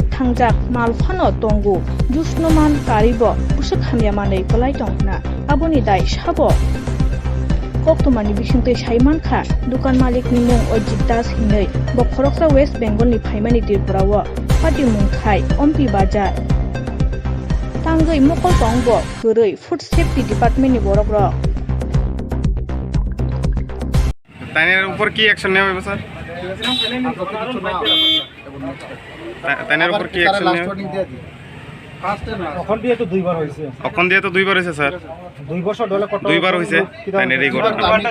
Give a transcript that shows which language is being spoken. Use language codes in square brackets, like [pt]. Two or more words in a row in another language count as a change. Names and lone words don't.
[trp] thangjak mal phano tongu juice no man karibo usuk Khaima Manui kolai tongna aboni dai sabo Koktoma ni bisingtei saiman kha Dugan Malik ni mung Ajit Das Mungui bo khuroksa West Bengal ni phaimani Tripura o party mungkhai Ompi Bazar tangwi mokol tongbo gurui [en] food safety department [trp] ni borok rok [bn] তাইনের উপর কি অ্যাকশন নেওয়া হবে স্যার? তাইনের উপর কি অ্যাকশন নেওয়া হবে? এখন দিয়ে তো দুইবার হইছে। এখন দিয়ে তো দুইবার হইছে স্যার। 2 বছর ধরে কত দুইবার হইছে। তাইনের এই ঘটনা